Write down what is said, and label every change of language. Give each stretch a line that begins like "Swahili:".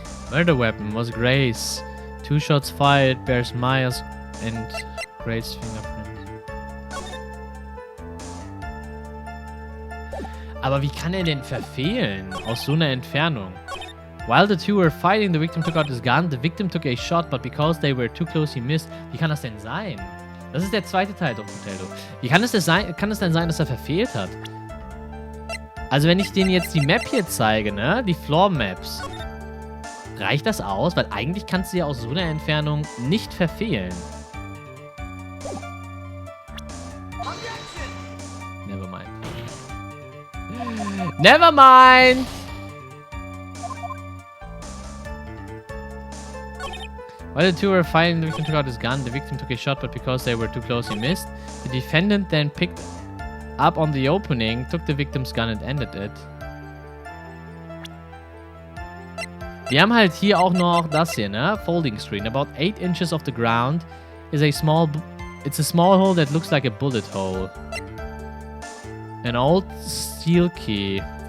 English: Murder weapon was Gray's. 2 shots fired bears Maya's and Gray's fingerprint.
German: Aber wie kann er denn verfehlen aus so einer Entfernung?
English: While the two were fighting, the victim took out his gun. The victim took a shot, but because they were too close, he missed.
German: Wie kann das denn sein? Das ist der zweite Teil, Don Potato. Wie kann es denn sein, dass er verfehlt hat? Also wenn ich denen jetzt die Map hier zeige, ne? Die Floor Maps. Reicht das aus? Weil eigentlich kannst du ja aus so einer Entfernung nicht verfehlen.
English: Never mind. Never mind! While the two were fighting, the victim took out his gun. The victim took a shot, but because they were too close, he missed. The defendant then picked up on the opening, took the victim's gun and ended it.
German: Wir haben halt hier auch noch das hier, ne?
English: Folding screen. About 8 inches off the ground is a small... It's a small hole that looks like a bullet hole. An old steel key.